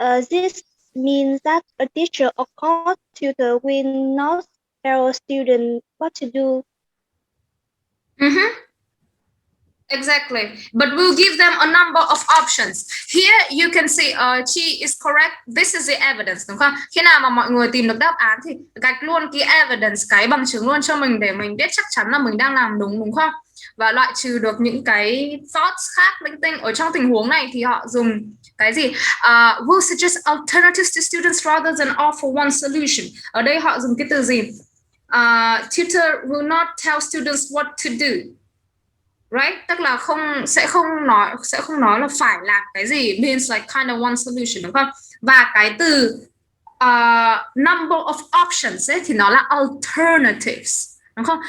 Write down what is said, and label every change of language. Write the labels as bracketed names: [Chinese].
[English] This means that a teacher or course tutor will not tell a student what to do. Exactly, but we'll give them a number of options. Here you can see she is correct. This is the evidence, đúng không? [Vietnamese] Khi nào mà mọi người tìm được đáp án thì gạch luôn cái evidence, cái bằng chứng luôn cho mình để mình biết chắc chắn là mình đang làm đúng, đúng không? Và loại trừ được những cái thoughts khác linh tinh. Ở trong tình huống này thì họ dùng cái gì? [English] Will suggest alternatives to students rather than offer one solution. [Vietnamese] Ở đây họ dùng cái từ gì? [English] Tutor will not tell students what to do. [Vietnamese] Right, tức là sẽ không nói là phải làm cái gì, [English] means like kind of one solution [Vietnamese] đúng không? Và cái từ number of options ấy thì nó là alternatives đúng không?